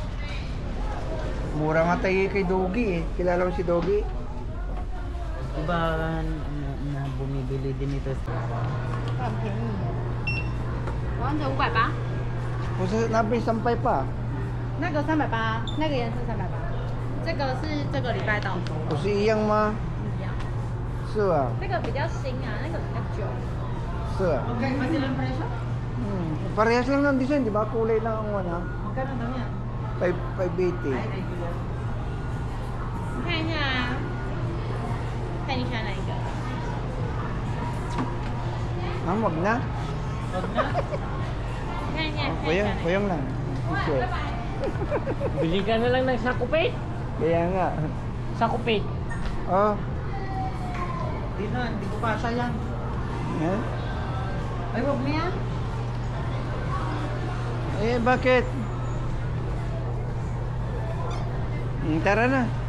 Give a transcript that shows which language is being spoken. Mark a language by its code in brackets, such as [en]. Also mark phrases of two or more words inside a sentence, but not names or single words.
[tl] Mura nga tayo kay Doggy eh. Kilala mo si Doggy? Diba na bumibili din ito? [zh] 王者580， [tl] Kung sa nabi sampay pa. [zh] 那个380，那个颜色380。 这个是这个礼拜到手，不是一样吗？一样。是啊，这个比较新啊，那个比较久。是啊. [tl] Parehas lang ng design, di ba? Kulay lang ang ano. 580. [zh] 你看一下啊，看你喜欢哪一个？ [tl] Ah, wag na. [zh] 你看一下，看一 [tl] Kuyang, [zh] 下哪一个。 [tl] kuyang lang. Sure. Bili ka na lang ng sakupit. Kaya nga. Sakupit. Oh. Hindi na, hindi ko kasha yan. Yan. Ay, wag na yan. Eh, bakit? Tara na.